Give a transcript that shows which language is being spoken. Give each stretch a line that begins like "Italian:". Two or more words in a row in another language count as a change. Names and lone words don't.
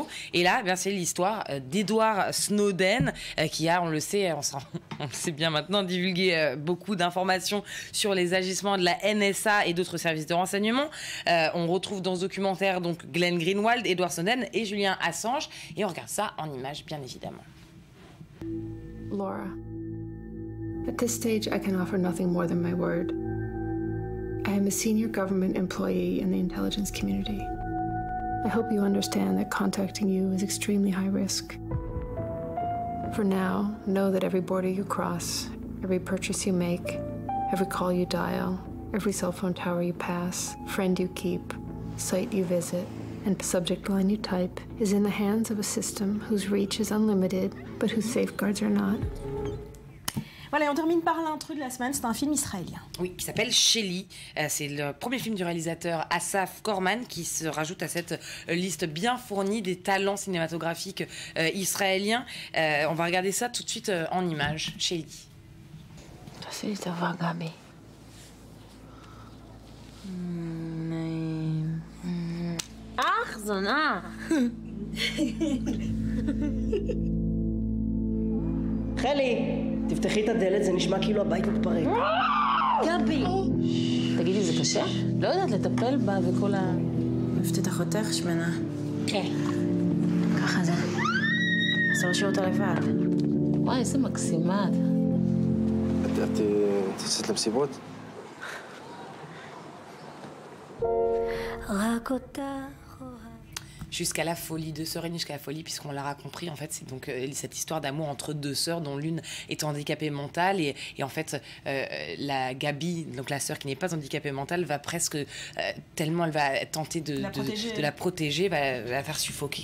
French: Et là, c'est l'histoire d'Edward Snowden, qui a, on le sait bien maintenant, divulgué beaucoup d'informations sur les agissements de la NSA et d'autres services de renseignement. On retrouve dans ce documentaire donc Glenn Greenwald, Edward Snowden et Julian Assange. Et on regarde ça en images, bien évidemment.
English: Laura, at this stage, I can offer nothing more than my word. I am a senior government employee in the intelligence community. I hope you understand that contacting you is extremely high risk. For now, know that every border you cross, every purchase you make, every call you dial, every cell phone tower you pass, friend you keep, site you visit, and subject line you type is in the hands of a system whose reach is unlimited, but whose safeguards are not.
French: Voilà, et on termine par l'intrus de la semaine, c'est un film israélien. Oui, qui s'appelle Shelly. C'est le premier film du réalisateur Asaf Korman qui se rajoute à cette liste bien fournie des talents cinématographiques israéliens. On va regarder ça tout de suite en images. Shelly.
Hebrew: תעשי לי טובה, גבי. זונה. חלי, תפתחי את הדלת, זה נשמע כאילו הבית מתפרק. גבי! תגידי, זה קשה? לא יודעת לטפל בה וכל ה... אהבתי את אחותך, שמנה. כן. ככה זה. אסור להשאיר אותה לבד. וואי, איזה מקסימה. את יוצאת למסיבות? רק אותך.
French: Jusqu'à la folie, Deux sœurs aînées jusqu'à la folie, puisqu'on l'aura compris, en fait, c'est donc cette histoire d'amour entre deux sœurs dont l'une est handicapée mentale et en fait, la Gabi, donc la sœur qui n'est pas handicapée mentale, va presque, tellement elle va tenter de la protéger, va la faire suffoquer.